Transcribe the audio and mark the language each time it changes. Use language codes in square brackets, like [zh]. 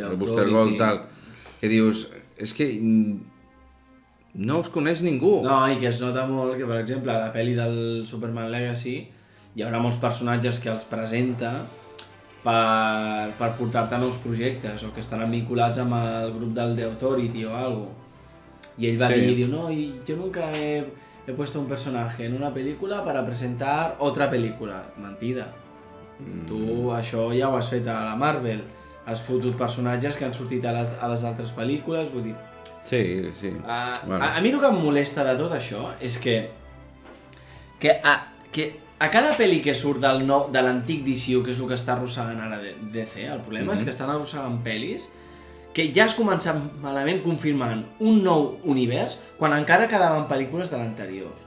[ca] el Booster Gold, tal, que dius, és que no us coneix ningú. No, i que es nota molt que, per exemple, a la pel·li del Superman Legacy hi haurà molts personatges que els presenta per portar-te nous projectes o que estaran vinculats amb el grup del The Authority o alguna cosa. I ell va dir, diu, no, [es] y yo nunca he puesto un personaje en una película para presentar otra película. [ca] Mentida. Tu això ja ho has fet a la Marvel. Has fotut personatges que han sortit a les altres pel·lícules, vull dir... Sí. Bueno. A mi el que em molesta de tot això és que a cada pel·li que surt de l'antic DCU, que és el que està arrossegant ara DC, el problema és que estan arrossegant pel·lis que ja has començat malament confirmant un nou univers quan encara quedaven pel·lícules de l'anterior.